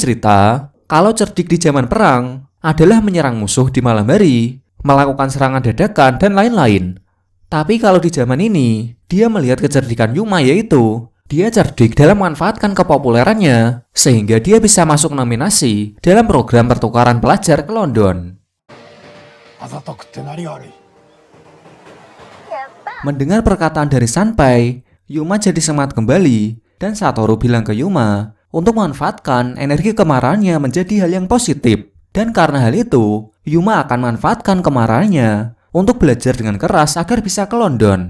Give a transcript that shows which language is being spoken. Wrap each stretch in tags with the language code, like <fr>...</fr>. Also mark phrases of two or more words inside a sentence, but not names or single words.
<id>Sanpai bercerita Kalau cerdik di zaman perang adalah menyerang musuh di malam hari, melakukan serangan dadakan, dan lain-lain. Tapi kalau di zaman ini, dia melihat kecerdikan Yuma, yaitu dia cerdik dalam memanfaatkan kepopulerannya sehingga dia bisa masuk nominasi dalam program pertukaran pelajar ke London.</id> <ja>あざとくって何が悪い。</ja> <id>Mendengar perkataan dari Sanpai, Yuma jadi semangat kembali dan Satoru bilang ke Yuma untuk memanfaatkan energi kemarahannya menjadi hal yang positif. Dan karena hal itu, Yuma akan memanfaatkan kemarahannya untuk belajar dengan keras agar bisa ke London.</id>